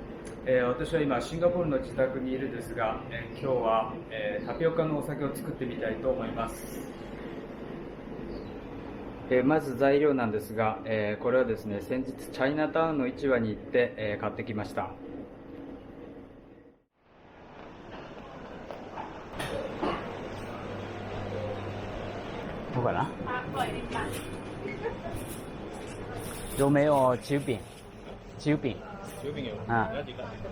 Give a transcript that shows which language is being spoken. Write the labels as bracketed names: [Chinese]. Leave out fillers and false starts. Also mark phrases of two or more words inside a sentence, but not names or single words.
[Japanese] 私は今シンガポールの自宅にいるんですが、今日は、タピオカのお酒を作ってみたいと思います。まず材料なんですが、これはですね、先日チャイナタウンの市場に行って、買ってきました。 [Chinese] 不管了。有没有酒饼？酒饼。酒饼有。啊。要几个？